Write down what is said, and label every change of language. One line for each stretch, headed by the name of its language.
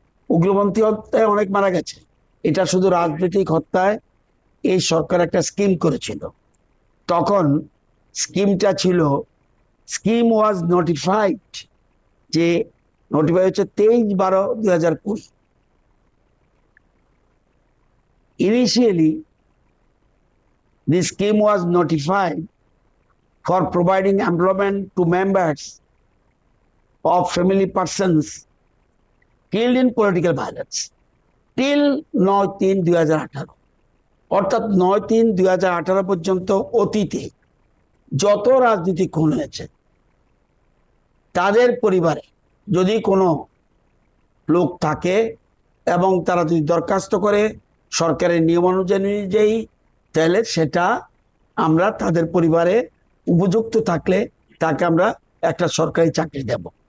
Bangla: উগ্রপন্থী হত্যায় অনেক মারা গেছে, এটা শুধু রাজনৈতিক হত্যায় এই সরকার একটা স্কিম করেছিল। তখন স্কিমটা ছিল,
English: scheme was notified,
Bangla: যে নোটিফাই হচ্ছে 23/12/2020।
English: Initially the scheme was notified for providing employment to members of family persons killed in political violence till 9/3/2018।
Bangla: অর্থাৎ 9/3/2018 পর্যন্ত অতীতে যত রাজনীতি খুন হয়েছে তাদের পরিবারে যদি কোনো লোক থাকে এবং তারা যদি দরখাস্ত করে সরকারের নিয়ম অনুযায়ী, তাহলে সেটা আমরা তাদের পরিবারে উপযুক্ত থাকলে তাকে আমরা একটা সরকারি চাকরি দেব।